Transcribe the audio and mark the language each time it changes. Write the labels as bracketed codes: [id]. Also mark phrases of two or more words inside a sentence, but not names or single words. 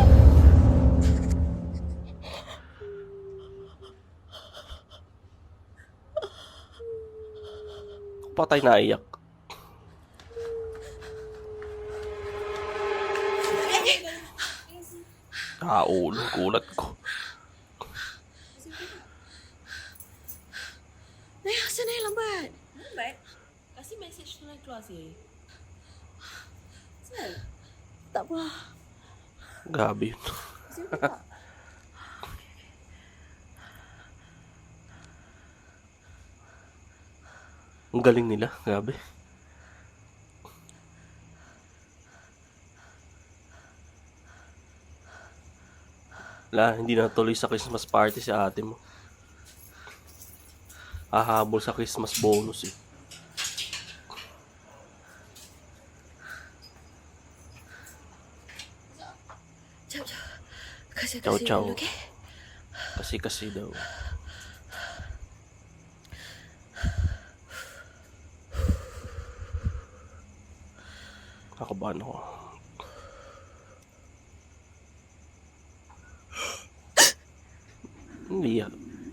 [tl] Patay na iyak. Ulo, gulat ko. [ms] Naya, asal Naya lambat? Lambat? Kasih message tu nak keluar sih. Asal? Tak apa. [tl] Gabi yun. [ms] Kasih tak? [tl] Ang galing nila, gabi. Wala, hindi na tuloy sa [en] Christmas party [tl] si ate mo. Hahabol sa [en] Christmas bonus [tl] eh. [ms] Jap. Kasih [it] Ciao, ciao. [ms] dulu, okay? [tl] Kasi daw. Nakabahan ako. Hindi ah.